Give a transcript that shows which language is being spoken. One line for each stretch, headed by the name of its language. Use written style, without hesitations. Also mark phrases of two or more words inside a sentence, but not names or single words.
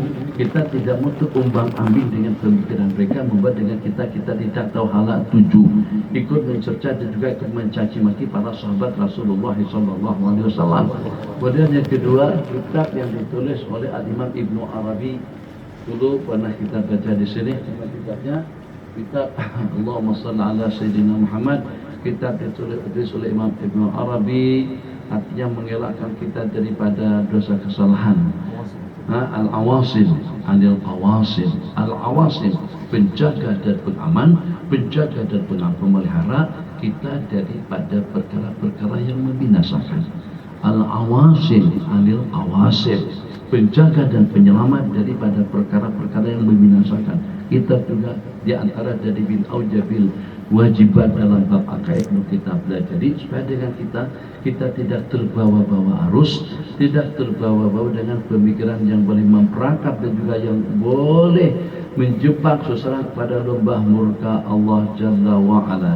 Malay: Kita tidak mau terumbang ambing dengan pemikiran mereka, membuat dengan kita tidak tahu halal tuju, ikut mencerca dan juga ikut mencaci maki para sahabat Rasulullah SAW. Kemudian yang kedua, kitab yang ditulis oleh Al-Imam Ibnu Arabi, dulu pernah kita baca di sini. Kitabnya kitab
Arabic: اللهم صل على سيدنا محمد,
Malay: kitab ditulis oleh Imam Ibnu Arabi, artinya mengelakkan kita daripada dosa kesalahan. Al-awasim anil qawasim. Al-awasim, penjaga dan pengaman, penjaga dan pemelihara kita daripada perkara-perkara yang membinasakan. Al-awasim anil qawasim, penjaga dan penyelamat daripada perkara-perkara yang membinasakan. Kita juga di antara dari
Arabic: بن أوجب الواجبات
Malay: dalam bab akaid kita pelajari, supaya dengan kita tidak terbawa-bawa arus, tidak terbawa-bawa dengan pemikiran yang boleh memperangkap dan juga yang boleh menjebak seseorang pada lembah murka Allah
Arabic: جل وعلا.